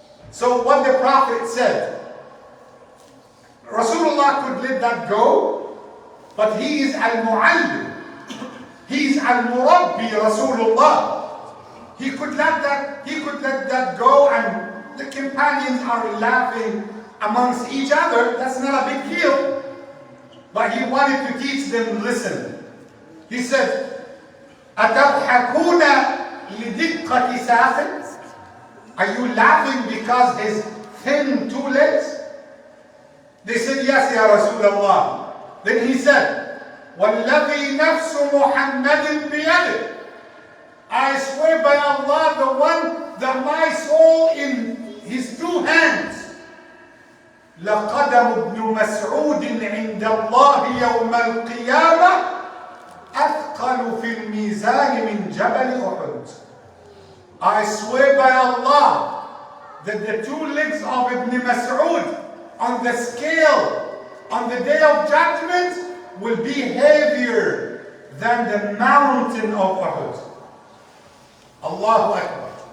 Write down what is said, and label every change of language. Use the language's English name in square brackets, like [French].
[English] So what the Prophet said, Rasulullah could let that go, but he is al-mu'allim. He is al-murabbi Rasulullah. He could let that go, and the companions are laughing amongst each other. That's not a big deal. But he wanted to teach them, listen. He said, [Arabic] أَتَضْحَكُونَ لِدِقَّةِ سَاقٍ? [English] Are you laughing because his thin two legs? They said, yes, Ya Rasulullah. Then he said, [Arabic] وَالَّذِي نَفْسُ مُحَمَّدٍ بِيَدِهِ, [English] I swear by Allah, the one that my soul in his two hands, [Arabic] لَقَدَمُ ابْنُ مَسْعُودٍ عِنْدَ اللَّهِ يَوْمَ الْقِيَامَةِ أَثْقَلُ فِي الْمِيزَانِ مِنْ جَبَلِ أُحُدٍ. [English] I swear by Allah that the two legs of Ibn Mas'ud on the scale on the day of judgment will be heavier than the mountain of Uhud. Allahu Akbar.